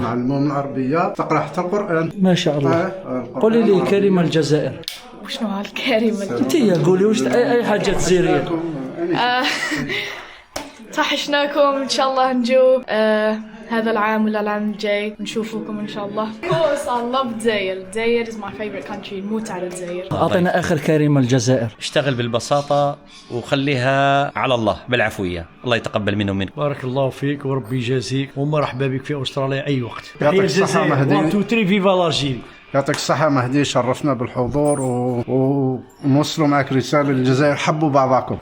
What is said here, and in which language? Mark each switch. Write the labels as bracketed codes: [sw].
[ar] نعلموهم العربية تقرا حتى القرآن. ما شاء الله. قولي لي كلمة الجزائر. وشنو هالكلمة؟ انت قولي واش اي حاجة جزائرية. طحشناكم ان شاء الله نجو هذا العام ولا العام الجاي نشوفكم ان شاء الله. [en] Of course I love الجزائر. الجزائر is my favorite country. [ar] نموت على الجزائر. اعطينا اخر كلمة الجزائر. اشتغل بالبساطة وخليها على الله بالعفوية. الله يتقبل منهم منك. بارك الله فيك وربي يجازيك ومرحبا بك في استراليا اي وقت. يعطيك الصحة مهدي. 1 2 3 فيفا لارجيري. يعطيك الصحة مهدي شرفنا بالحضور ونوصلوا معك رسالة للجزائر حبوا بعضكم.